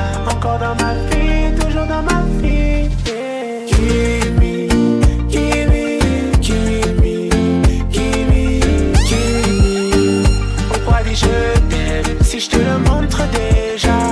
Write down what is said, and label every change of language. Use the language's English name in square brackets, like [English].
[French] Encore dans ma vie, toujours dans ma vie. [English] Kill me, kill me, kill me, kill me, kill me. [French] Pourquoi dis-je t'aime si je te le montre déjà?